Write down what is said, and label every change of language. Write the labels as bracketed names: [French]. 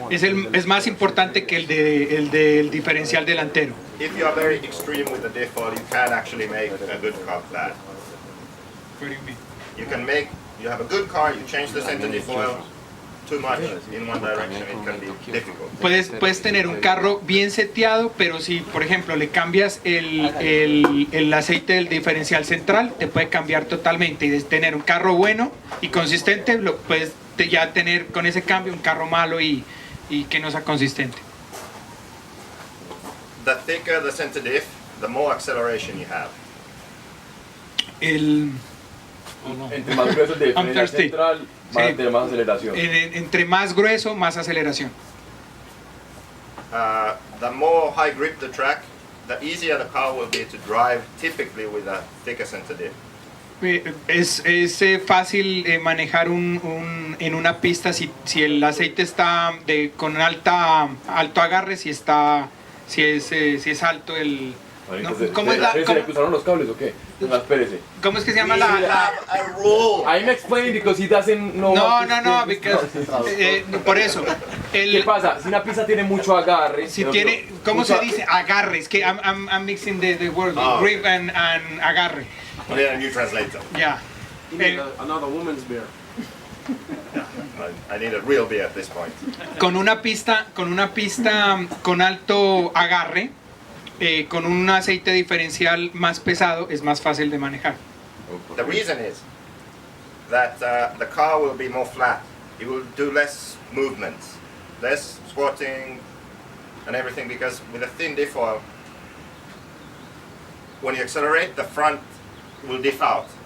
[Spanish] Es más importante que el del diferencial delantero. [English] If you are very extreme with the diff oil, you can actually make a good car bad. What do you mean? You have a good car, you change the center diff oil too much in one direction, it can be difficult. [Spanish] Puedes tener un carro bien seteado, pero si, por ejemplo, le cambias el aceite del diferencial central, te puede cambiar totalmente. Y de tener un carro bueno y consistente, lo puedes ya tener con ese cambio un carro malo y que no sea consistente. [English] The thicker the center diff, the more acceleration you have. [Spanish] Entre más grueso el diferencial central, van a tener más aceleración. Entre más grueso, más aceleración. [English] The more high grip the track, the easier the car will be to drive, typically with a thicker center diff. [Spanish] Es fácil manejar en una pista si el aceite está con alto agarre, si es alto el... No, ¿Cómo es la, ¿Se le cruzaron los cables o qué? No, espérese. ¿Cómo es que se llama la [English] I'm explaining because he doesn't know. [Spanish] No, [English] because, [Spanish] por eso. ¿Qué pasa? Si una pista tiene mucho agarre. Si tiene, ¿cómo se dice? Agarre. Es que [English] I'm mixing the word grip and [Spanish] agarre. [English] We need a new translator. Yeah. You need another woman's beer. I need a real beer at this point. [Spanish] Con una pista con alto agarre, con un aceite diferencial más pesado, es más fácil de manejar. [English] The reason is that the car will be more flat. It will do less movements, less squatting and everything, because with a thin diff oil, when you accelerate, the front will diff out.